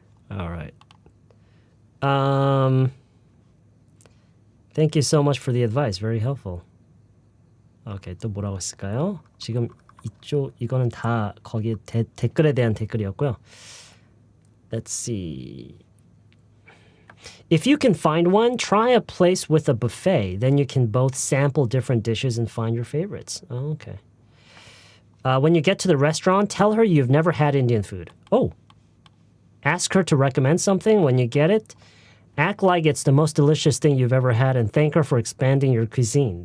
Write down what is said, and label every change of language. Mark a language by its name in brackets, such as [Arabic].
[English] All right. Thank you so much for the advice. Very helpful. [Korean] Okay, 또 뭐라고 했을까요? 지금 이거는 다 거기 댓글에 대한 댓글이었고요. [English] Let's see. If you can find one, try a place with a buffet. Then you can both sample different dishes and find your favorites. Oh, okay. When you get to the restaurant, tell her you've never had Indian food. Oh. Ask her to recommend something. When you get it, act like it's the most delicious thing you've ever had and thank her for expanding your cuisine.